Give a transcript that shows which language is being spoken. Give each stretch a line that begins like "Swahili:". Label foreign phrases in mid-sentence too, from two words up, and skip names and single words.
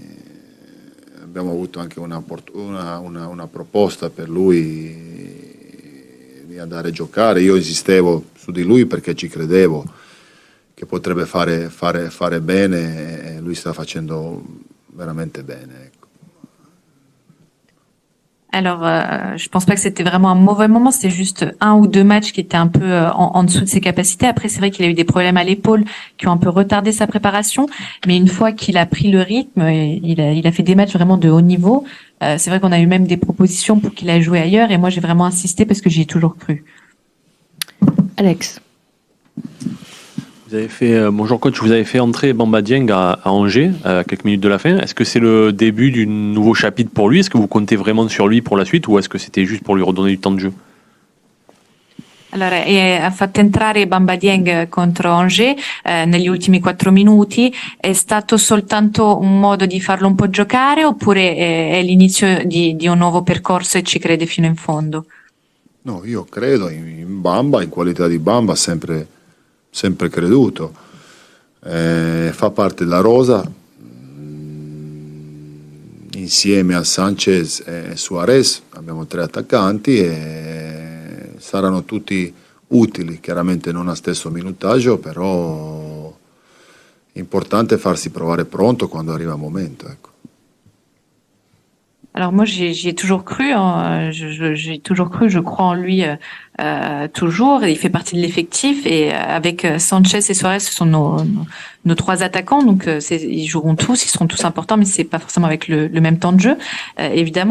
Italian: Abbiamo avuto anche una proposta per lui di andare a giocare. Io insistevo su di lui perché ci credevo che potrebbe fare bene, e lui sta facendo veramente bene, ecco.
French: Alors, je pense pas que c'était vraiment un mauvais moment, c'était juste un ou deux matchs qui étaient un peu en dessous de ses capacités. Après, c'est vrai qu'il a eu des problèmes à l'épaule qui ont un peu retardé sa préparation, mais une fois qu'il a pris le rythme, il a fait des matchs vraiment de haut niveau. C'est vrai qu'on a eu même des propositions pour qu'il aille jouer ailleurs, et moi j'ai vraiment insisté parce que j'y ai toujours cru. Alex. Vous avez fait, bonjour coach, vous avez fait entrer Bamba Dieng à Angers à quelques minutes de la fin. Est-ce que c'est le début d'un nouveau chapitre pour lui? Est-ce que vous comptez vraiment sur lui pour la suite, ou est-ce que c'était juste pour lui redonner du temps de jeu?
Italian: Allora, ha fatto entrare Bamba Dieng contro Angers negli ultimi 4 minuti. È stato soltanto un modo di farlo un po' giocare, oppure è l'inizio di un nuovo percorso e ci crede fino in fondo? No, io credo in Bamba, in qualità di Bamba, sempre creduto. Fa parte della rosa insieme a Sanchez e Suarez. Abbiamo 3 attaccanti e saranno tutti utili, chiaramente non a stesso minutaggio, però è importante farsi provare pronto quando arriva il momento, ecco.
French: Alors moi j'y ai toujours cru, hein. J'ai toujours cru, je crois en lui toujours. Il fait partie de l'effectif, et avec Sanchez et Suarez, ce sont nos 3 attaquants, donc ils joueront tous, ils seront tous importants, mais c'est pas forcément avec le même temps de jeu, évidemment.